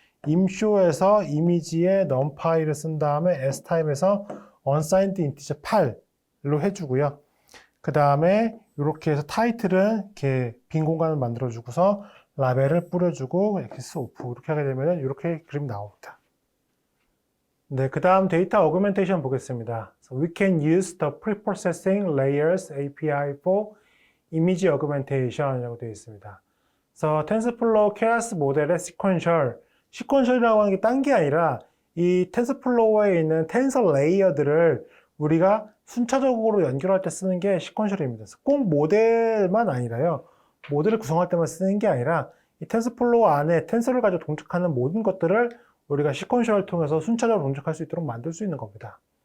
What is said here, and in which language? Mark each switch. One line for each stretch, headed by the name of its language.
Korean: 임쇼에서 이미지에 num파이를 쓴 다음에 s타입에서 unsigned integer 8로 해주고요. 그 다음에 이렇게 해서 타이틀은 이렇게 빈 공간을 만들어주고서 라벨을 뿌려주고 엑스 오프 이렇게 하게 되면 이렇게 그림이 나옵니다. 네, 그 다음 데이터 어그멘테이션 보겠습니다.
English: So we can use the preprocessing layers API for image augmentation이라고
Korean: 되어 있습니다. 그래서 TensorFlow keras 모델의 시퀀셜이라고 하는 게 딴 게 아니라 이 텐서플로우에 있는 텐서 레이어들을 우리가 순차적으로 연결할 때 쓰는 게 시퀀셜입니다. 꼭 모델만 아니라요. 모델을 구성할 때만 쓰는 게 아니라 이 텐서플로우 안에 텐서를 가지고 동작하는 모든 것들을 우리가 시퀀셜을 통해서 순차적으로 동작할 수 있도록 만들 수 있는 겁니다.